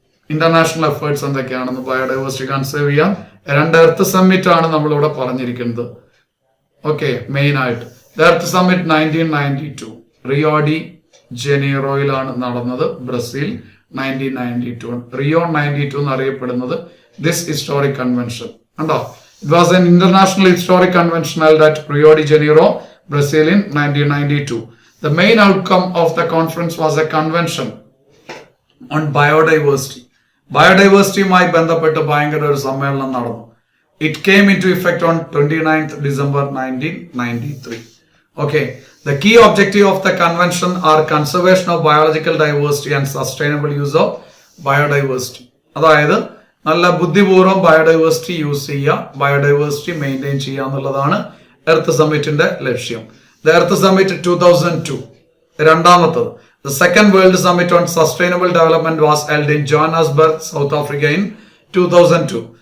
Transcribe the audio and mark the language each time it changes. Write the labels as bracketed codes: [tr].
[ml] International efforts എന്തൊക്കെയാണെന്ന് biodiversity conserve ചെയ്യാൻ 2 earth summit ആണ് നമ്മളിവിടെ പറഞ്ഞിരിക്കുന്നത്. ഓക്കെ, മെയിൻ ആയിട്ട് എർത്ത് സമ്മിറ്റ് 1992 റിയോ ഡി ജനീറോയിലാണ് നടന്നത്, ബ്രസീൽ 1992. റിയോ 92 എന്നറിയപ്പെടുന്നത് [en] this historic convention [ml] ഉണ്ടോ. [en] It was an international historic convention held at Rio de Janeiro, Brazil in 1992. The main outcome of the conference was a convention on biodiversity. [ml] ബയോഡൈവേഴ്സിറ്റിയുമായി ബന്ധപ്പെട്ട് ഭയങ്കര ഒരു സമ്മേളനം നടന്നു. [en] It came into effect on 29th December 1993. Okay, the key objective of the convention are conservation of biological diversity and sustainable use of biodiversity. [ml] അതായത് നല്ല ബുദ്ധിപൂർവ്വം biodiversity use ചെയ്യുക, biodiversity maintain ചെയ്യുക എന്നുള്ളതാണ് എർത്ത് സമ്മിറ്റിന്റെ ലക്ഷ്യം. [en] The Earth Summit 2002. രണ്ടാമത്തത് The Second World Summit on Sustainable Development was held in Johannesburg, South Africa in 2002.